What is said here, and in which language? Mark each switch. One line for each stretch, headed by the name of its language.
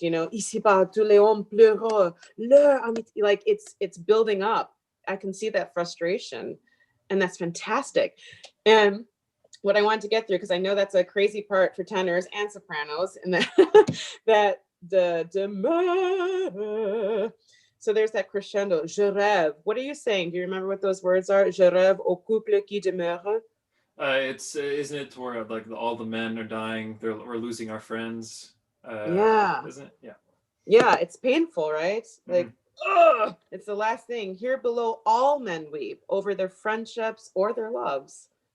English: You know,
French: ici bas tous les hommes pleurent.
English: Like it's building up. I can see that frustration, and that's fantastic. And what I wanted to get through, because I know that's a crazy part for tenors and sopranos, and that that the demeure. So there's that crescendo.
French: Je rêve.
English: What are you saying? Do you remember what those words are?
French: Je rêve au couple qui demeure.
English: It's isn't it where like all the men are dying? We're losing our friends. Yeah. Isn't it? Yeah. Yeah, it's painful, right? Like, ugh, it's the last thing. Here below, all men weep over their friendships or their loves.